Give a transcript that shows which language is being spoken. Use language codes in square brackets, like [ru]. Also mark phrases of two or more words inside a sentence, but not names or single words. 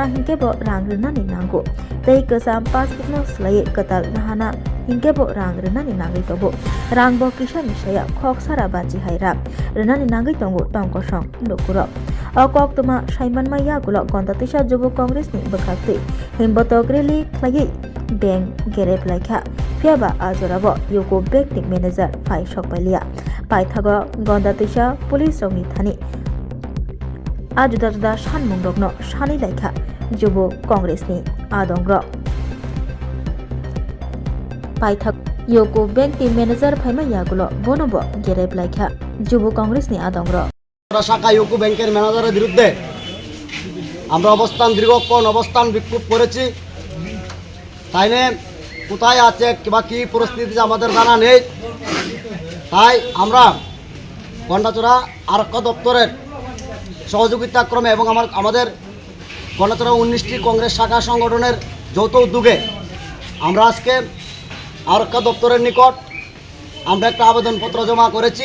[trp] hinkebo rang rinani nango tei kesam passbook no selai ketal nahana hinkebo rang rinani nangai tobo rang bo kisa misaya khok sara baji haira rinani nangai tongo tongkosong lokuro okok tuma saiman maya gulo gontatisa Jubu Kongres ni bekakti himboto greli khlai bank gerep laikha fiaba ajorabo Yuko Bank ni manager fai sokpalia paithago gontatisa police rogni thani ajuda sanmung rogno sani laikha Jubu Kongres ni adongrok paithak Yuko Bank ni manager phaima yagulo bonobo gerep laikha Jubu Kongres ni adongrok [bn] শাখা ইউকো ব্যাংকের ম্যানেজারের বিরুদ্ধে আমরা দীর্ঘক্ষণ অবস্থান বিক্ষোভ করেছি। তাই নিয়ে কোথায় আছে কিংবা কী পরিস্থিতিতে আমাদের জানা নেই। তাই আমরা গন্ডাচড়া আরক্ষা দপ্তরের সহযোগিতাক্রমে এবং আমাদের গন্ডাচড়া 19টি কংগ্রেস শাখা সংগঠনের যৌথ উদ্যোগে আমরা আজকে আরক্ষা দপ্তরের নিকট আমরা একটা আবেদনপত্র জমা করেছি।